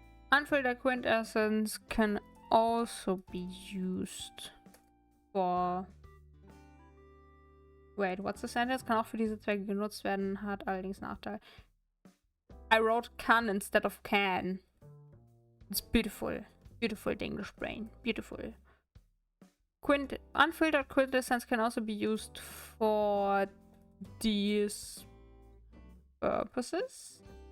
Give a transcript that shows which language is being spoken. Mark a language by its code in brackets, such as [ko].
[en] Unfiltered quintessence can also be used for... Wait, what's the sentence? [de] Kann auch für diese Zwecke genutzt werden, hat allerdings Nachteil. [en] I wrote can instead of can. It's beautiful. Beautiful, the English brain. Beautiful. Unfiltered quintessence can also be used for these purposes.